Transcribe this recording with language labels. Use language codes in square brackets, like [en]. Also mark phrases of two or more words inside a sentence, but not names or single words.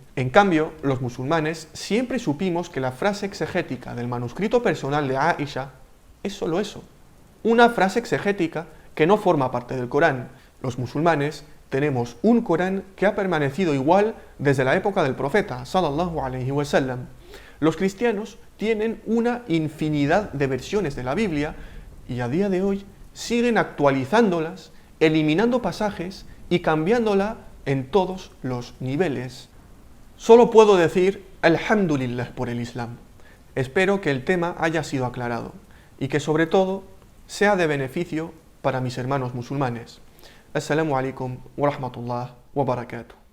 [es] En cambio, los musulmanes siempre supimos que la frase exegética del manuscrito personal de Aisha es solo eso, una frase exegética que no forma parte del Corán. Los musulmanes tenemos un Corán que ha permanecido igual desde la época del profeta, [ar] صلى الله عليه وسلم. [es] Los cristianos tienen una infinidad de versiones de la Biblia y a día de hoy siguen actualizándolas, eliminando pasajes y cambiándola en todos los niveles. Solo puedo decir Alhamdulillah por el Islam. Espero que el tema haya sido aclarado y que sobre todo sea de beneficio para mis hermanos musulmanes. [ar] السلام عليكم ورحمة الله وبركاته.